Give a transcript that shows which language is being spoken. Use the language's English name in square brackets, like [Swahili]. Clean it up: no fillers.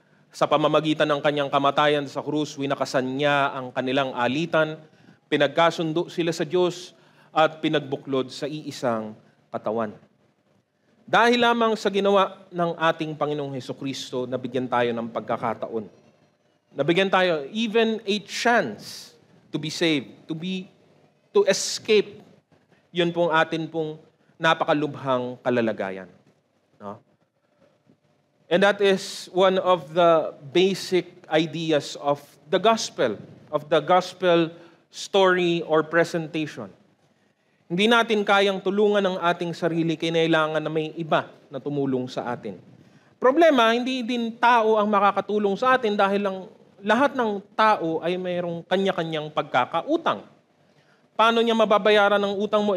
[Filipino] Sa pamamagitan ng kanyang kamatayan sa krus, winakasan niya ang kanilang alitan, pinagkasundo sila sa Diyos at pinagbuklod sa iisang katawan. Dahil lamang sa ginawa ng ating Panginoong Hesukristo, nabigyan tayo ng pagkakataon. Nabigyan tayo [English] even a chance to be saved, to escape. [Filipino] Yun pong atin pong napakalubhang kalalagayan. No? [English] And that is one of the basic ideas of the gospel story or presentation. [Filipino] Hindi natin kayang tulungan ang ating sarili, kinailangan na may iba na tumulong sa atin. Problema, hindi din tao ang makakatulong sa atin dahil lang lahat ng tao ay mayroong kanya-kanyang pagkakautang. Paano niya mababayaran ang utang mo?